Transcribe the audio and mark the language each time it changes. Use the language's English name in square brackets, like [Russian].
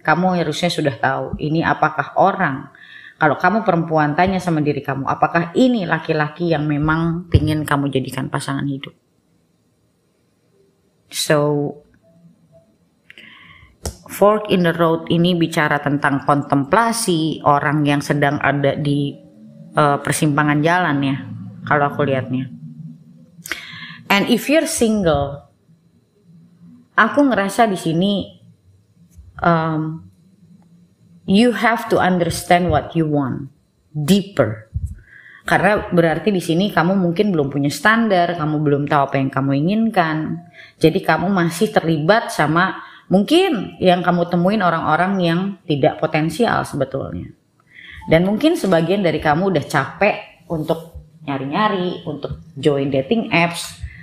[Indonesian] Kamu harusnya sudah tahu ini apakah orang. Kalau kamu perempuan, tanya sama diri kamu, apakah ini laki-laki yang memang pingin kamu jadikan pasangan hidup. So, Fork in the Road ini bicara tentang kontemplasi orang yang sedang ada di persimpangan jalan ya, kalau aku lihatnya. [English] And if you're single, [Indonesian] aku ngerasa di sini [English] you have to understand what you want deeper. [Indonesian] Karena berarti di sini kamu mungkin belum punya standar, kamu belum tahu apa yang kamu inginkan. Jadi kamu masih terlibat sama mungkin yang kamu temuin orang-orang yang tidak potensial sebetulnya. Dan mungkin sebagian dari kamu udah capek untuk nyari-nyari, untuk join dating apps.